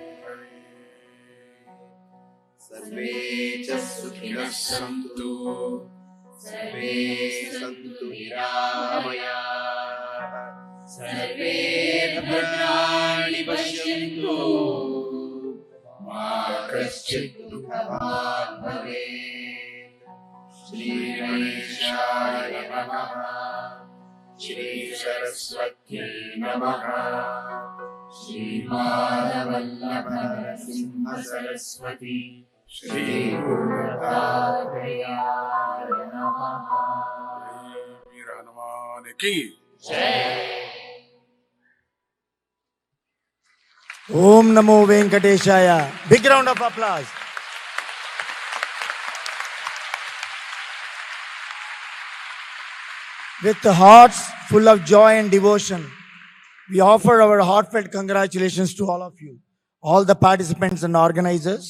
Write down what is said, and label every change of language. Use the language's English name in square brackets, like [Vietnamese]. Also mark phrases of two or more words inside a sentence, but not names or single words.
[Sanskrit] सर्वे च सुखिनः सन्तु सर्वे सन्तु निरामयाः सर्वे भद्राणि पश्यन्तु मा कश्चित् दुःखभाग् भवेत् श्रीगणेशाय नमः श्रीसरस्वत्यै नमः श्रीमाधवल्लभ नरसिंह सरस्वती श्री गुरुदत्तात्रेयाय नमः [Telugu] వీర హనుమానికి [Sanskrit] ॐ नमो वेङ्कटेशाय. [English] Big round of applause. With hearts full of joy and devotion, we offer our heartfelt congratulations to all of you, all the participants and organizers.